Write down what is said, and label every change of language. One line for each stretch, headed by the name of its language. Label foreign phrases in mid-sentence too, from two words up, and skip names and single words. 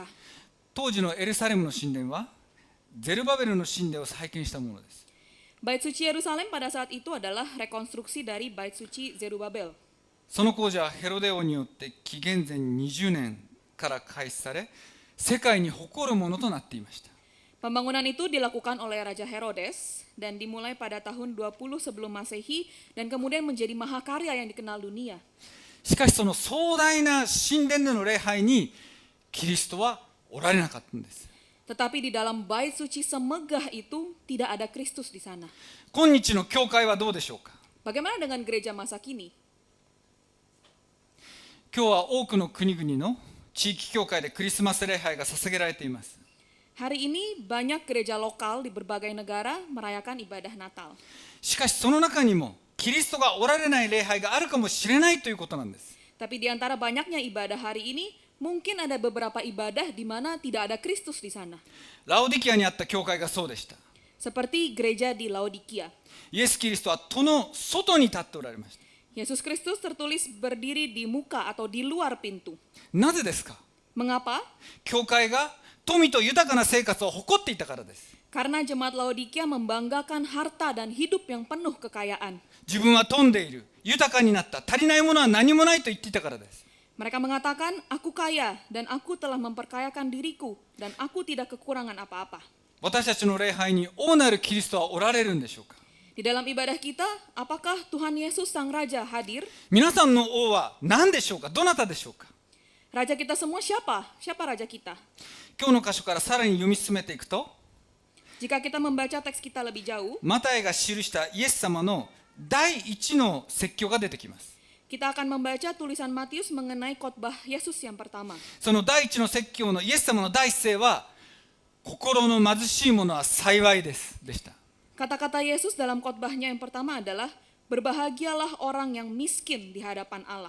Japanese: 当時のエルサレムの神殿はゼルバベルの神殿を再建したものです。
Indonesian: Bait suci Yerusalem pada saat itu adalah rekonstruksi dari bait suci Zerubabel.
Japanese: その工事はヘロデ王によって紀元前20年から開始され、世界に誇るものとなっていました。
Indonesian: Pembangunan itu dilakukan oleh Raja Herodes dan dimulai pada tahun 20 sebelum Masehi dan kemudian menjadi mahakarya yang dikenal dunia.
Japanese: しかしその壮大な神殿での礼拝にキリストはおられなかったんです。
Indonesian: Tetapi di dalam bait suci semegah itu tidak ada Kristus di sana.
Japanese: 今日の教会はどうでしょうか。
Indonesian: Bagaimana dengan gereja masa kini?
Japanese: 今日は多くの国々の地域教会でクリスマス礼拝が捧げられています。
Indonesian: Hari ini banyak gereja lokal di berbagai negara merayakan ibadah Natal.
Japanese: しかしその中にもキリストがおられない礼拝があるかもしれないということなんです。
Indonesian: Tapi di antara banyaknya ibadah hari ini, mungkin ada beberapa ibadah di mana tidak ada Kristus di sana.
Japanese: ラオディキアにあった教会がそうでした。
Indonesian: Seperti gereja di Laodikia.
Japanese: イエス・キリストは戸の外に立っておられました。
Indonesian: Yesus Kristus tertulis berdiri di muka atau di luar pintu.
Japanese: なぜですか。
Indonesian: Mengapa?
Japanese: 教会が富と豊かな生活を誇っていたからです。
Indonesian: Karena jemaat Laodikia membanggakan harta dan hidup yang penuh kekayaan.
Japanese: 自分は富んでいる、豊かになった、足りないものは何もないと言っていたからです。
Indonesian: Mereka mengatakan, aku kaya dan aku telah memperkayakan diriku dan aku tidak kekurangan apa-apa.
Japanese: 私たちの礼拝に王なるキリストはおられるんでしょうか。
Indonesian: Di dalam ibadah kita, apakah Tuhan Yesus Sang Raja hadir?
Japanese: 皆さんの王は何でしょうか。どなたでしょうか。
Indonesian: Raja kita semua siapa? Siapa raja kita?
Japanese: 今日の箇所からさらに読み進めていくと、
Indonesian: Jika kita membaca teks kita lebih jauh,
Japanese: マタイが記したイエス様の第一の説教が出てきます。
Indonesian: kita akan membaca tulisan Matius mengenai khotbah Yesus yang pertama.
Japanese: その第一の説教のイエス様の第一声は、心の貧しい者は幸いですでした。
Indonesian: Kata-kata Yesus dalam khotbahnya yang pertama adalah, berbahagialah orang yang miskin di hadapan Allah.